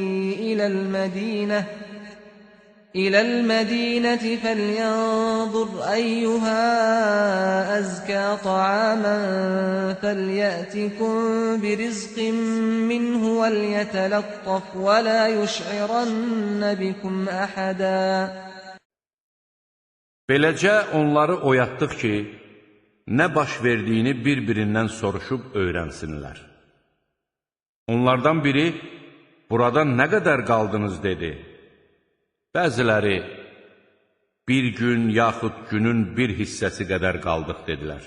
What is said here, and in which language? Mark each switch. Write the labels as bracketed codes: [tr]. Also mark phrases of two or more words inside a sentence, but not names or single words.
[ar] إلى المدينة فلينظر أيها أزكى طعاما فليأتكم برزق منه وليتلطف ولا يشعرن بكم أحدا. [az] Beləcə onları oyatdıq ki, nə baş verdiyini bir-birindən soruşub öyrənsinlər. Onlardan biri, burada nə qədər qaldınız dedi. Bəziləri, bir gün yaxud günün bir hissəsi qədər qaldıq dedilər.